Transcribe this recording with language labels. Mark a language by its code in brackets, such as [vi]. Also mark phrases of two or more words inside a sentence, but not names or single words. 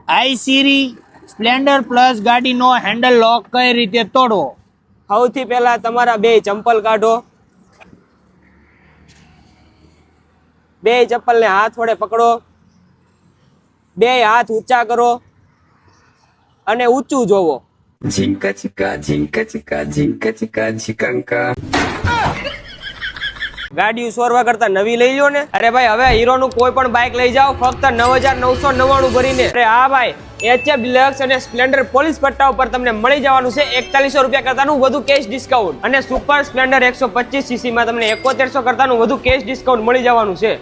[en] Hi Siri [gu] સ્પ્લેન્ડર પ્લસ ગાડીનો હેન્ડલ લોક કઈ રીતે તોડવો? સૌથી પહેલા તમારા બે ચંપલ કાઢો, બે ચપ્પલને હાથ વડે પકડો, બે હાથ ઊંચા કરો અને ઊંચું જોવો. Jinka chika jinka chika jinka chika chikanka. ગાડી સોરવા કરતા નવી લઈ લો ને. અરે ભાઈ હવે હીરો નું કોઈ પણ બાઇક લઈ જાઓ ફક્ત 9,999 ભરીને. અરે હા ભાઈ, HF ડિલક્સ અને સ્પ્લેન્ડર પોલીસ પટ્ટા ઉપર તમને મળી જવાનું છે 4100 રૂપિયા કરતાનું વધુ [en] cash discount, [gu] અને સુપર સ્પ્લેન્ડર 125 સીસી માં તમને 7100 કરતાનું વધુ [en] cash discount [gu] મળી જવાનું છે.